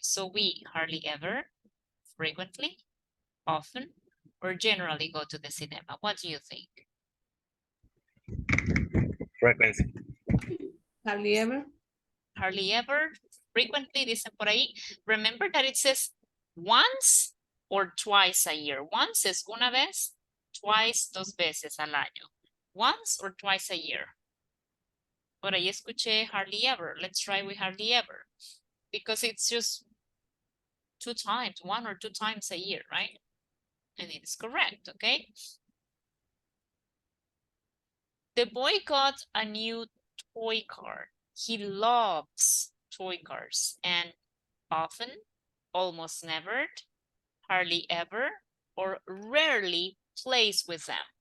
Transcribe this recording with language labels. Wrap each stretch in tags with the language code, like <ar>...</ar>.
<en>So we hardly ever, frequently, often, or generally go to the cinema. What do you think? Frequency. Hardly ever. Hardly ever, frequently,</en> <es>dicen por ahí.</es> <en>Remember that it says once or twice a year.</en> <es>Once es una vez, twice, dos veces al año.</es> <en>Once or twice a year.</en> <es>Por ahí escuché</es> <en>hardly ever. Let's try with hardly ever. Because it's just 2 times, 1 or 2 times a year, right? And it is correct, okay? The boy got a new toy car. He loves toy cars and often, almost never, hardly ever, or rarely plays with them.</en>